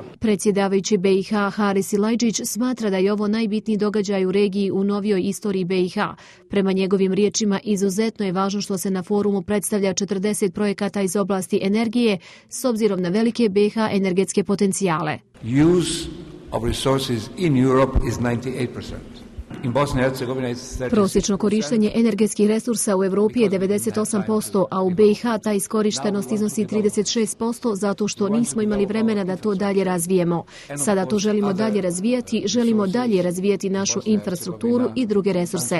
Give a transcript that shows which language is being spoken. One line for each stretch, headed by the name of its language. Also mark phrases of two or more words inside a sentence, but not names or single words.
Bosnian: Predsjedavajući BiH Haris Silajdžić smatra da je ovo najbitniji događaj u regiji u novijoj istoriji BiH. Prema njegovim riječima, izuzetno je važno što se na forumu predstavlja 40 projekata iz oblasti energije s obzirom na velike BiH energetske potencijale.
English: Use of resources in Europe is 98%.
Bosnian: Prosječno korištenje energetskih resursa u Europi je 98%, a u BiH ta iskorištenost iznosi 36% zato što nismo imali vremena da to dalje razvijemo. Sada to želimo dalje razvijati našu infrastrukturu i druge resurse.